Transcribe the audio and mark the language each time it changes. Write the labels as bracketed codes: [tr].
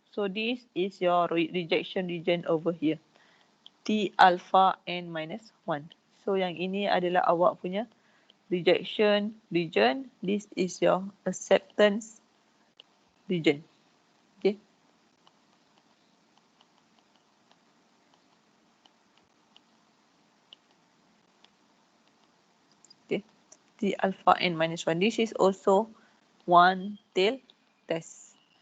[en] So this is your rejection region over here. T alpha n minus 1. [ms] So yang ini adalah awak punya rejection region. [en] This is your acceptance region. Okay. Okay. T alpha n minus 1. This is also one tail test.